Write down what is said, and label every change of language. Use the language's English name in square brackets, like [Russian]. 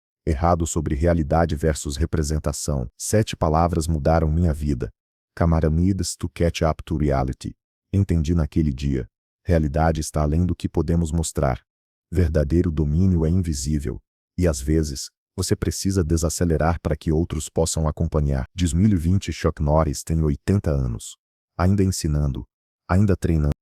[Portuguese] Errado sobre realidade versus representação. 7 palavras mudaram minha vida. [English] Camera needs to catch up to reality. [Portuguese] Entendi naquele dia. Realidade está além do que podemos mostrar. Verdadeiro domínio é invisível. E às vezes, você precisa desacelerar para que outros possam acompanhar. 2020 Chuck Norris tem 80 anos. Ainda ensinando. Ainda treinando.